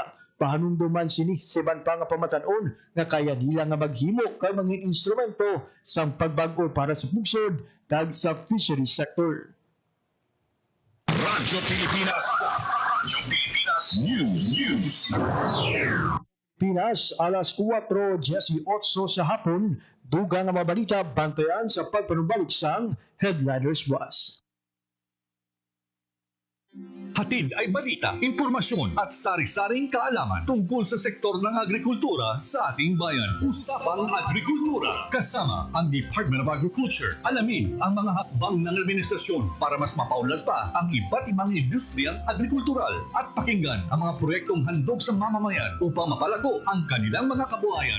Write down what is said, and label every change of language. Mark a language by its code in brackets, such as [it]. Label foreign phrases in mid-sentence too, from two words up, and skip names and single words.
[hil] Pahanumduman sini si Banpa nga pamatanon nga kaya nila nga maghimo kag mangin instrumento sang pagbago para sa pugsod kag sa [en] fisheries sector. [hil] Radyo Pilipinas. Radyo Pilipinas News. Pinas, alas 4:18 sa hapon, dugang nga mabalita bantayan sa pagpanumbalik sang Headliners Bus. [tl] Hatid ay balita, impormasyon at sari-saring kaalaman tungkol sa sektor ng agrikultura sa ating bayan. Usapang Agrikultura kasama ang Department of Agriculture. Alamin ang mga hakbang ng administrasyon para mas mapaunlad pa ang iba't ibang industriyang agrikultural at pakinggan ang mga proyektong handog sa mamamayan upang mapalago ang kanilang mga kabuhayan.